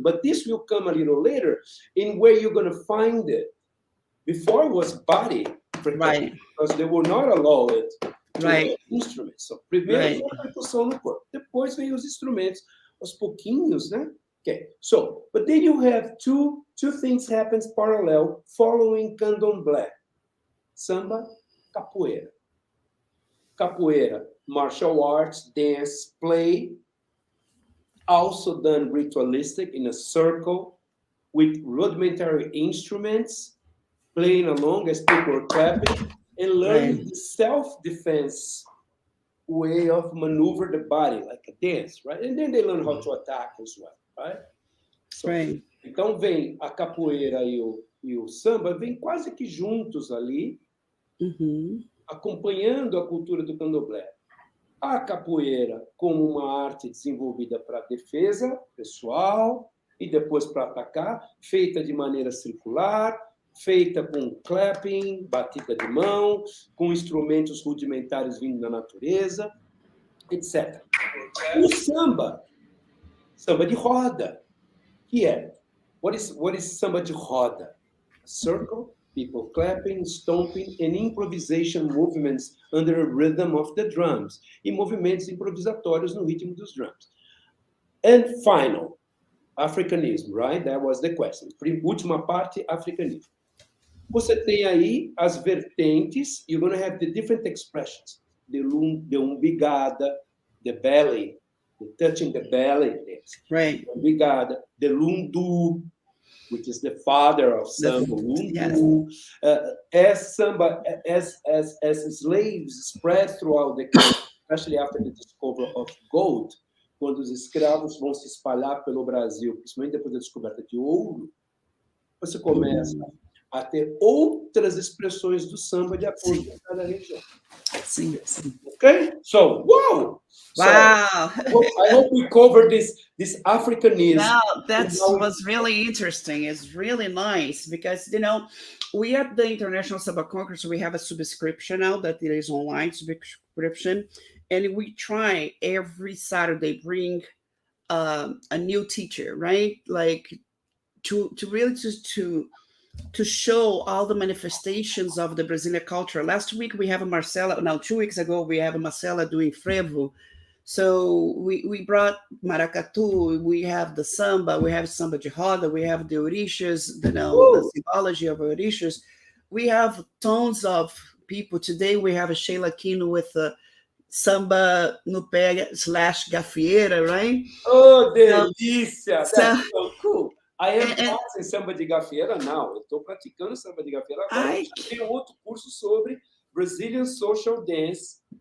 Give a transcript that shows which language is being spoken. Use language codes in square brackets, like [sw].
[en] But this will come a little later in where you're going to find it. Before it was body, Right. because they were not allowed to Right. have instruments. [pt] So, primeiro foi a percussão no corpo, depois veio os instrumentos, aos pouquinhos, né? [en] Okay, so, but then you have two things happens parallel following candomblé. Samba, capoeira. Capoeira, martial arts, dance, play, also done ritualistic in a circle with rudimentary instruments, playing along as people are clapping, and learning the self-defense way of maneuver the body, like a dance, right? And then they learn how to attack as well, right? So, Right. [pt] Então, vem a capoeira e o samba, vêm quase que juntos ali, acompanhando a cultura do candomblé. A capoeira como uma arte desenvolvida para defesa pessoal e depois para atacar, feita de maneira circular, feita com clapping, batida de mão, com instrumentos rudimentares vindo da natureza, etc. O samba de roda, que é? [en] What is samba de roda? A circle, people clapping, stomping, and improvisation movements under a rhythm of the drums. [pt] E movimentos improvisatórios no ritmo dos drums. [en] And final, Africanism, right? That was the question. [pt] Última parte, Africanism. Você tem aí as vertentes, [en] you're going to have the different expressions. The umbigada, the belly, the touching the belly, Right. The umbigada, the lundu, which is the father of samba, lundu. Yes. As slaves spread throughout the country, especially after the discovery of gold, [pt] quando os escravos vão se espalhar pelo Brasil, principalmente depois da descoberta de ouro, você começa a ter outras expressões do samba de acordo com cada região. Sim, sim. [en] Okay? So, wow! Wow! I hope we covered this Africanism. No, that was really interesting. It's really nice because, we at the International Samba Congress, we have a subscription now that it is online subscription. And we try every Saturday bring a new teacher, right? Like to really to show all the manifestations of the Brazilian culture. Last week we have a Marcela. Now 2 weeks ago we have a Marcela doing frevo. So we brought maracatu. We have the samba. We have samba de roda. We have the orixás. The symbology of orixás. We have tons of people. Today we have a Sheila Kino with the samba no pé / gafieira, right? Oh, delícia! That's so cool. I am practicing samba de gafieira now. [pt] Eu estou praticando samba de gafieira agora. Eu tenho outro curso sobre [en] Brazilian social dance.